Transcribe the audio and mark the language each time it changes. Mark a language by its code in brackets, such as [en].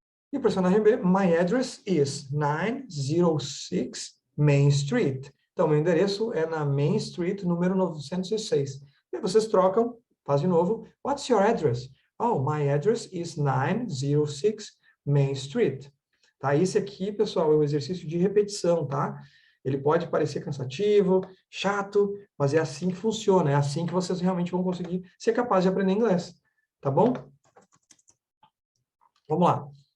[pt] E o personagem B, [en] my address is 906 Main Street. [pt] Então, meu endereço é na Main Street, número 906. E aí vocês trocam, faz de novo. [en] What's your address? Oh, my address is 906 Main Street. [pt] Tá? Esse aqui, pessoal, é um exercício de repetição, tá? Ele pode parecer cansativo, chato, mas é assim que funciona. É assim que vocês realmente vão conseguir ser capazes de aprender inglês. Tá bom? Vamos lá.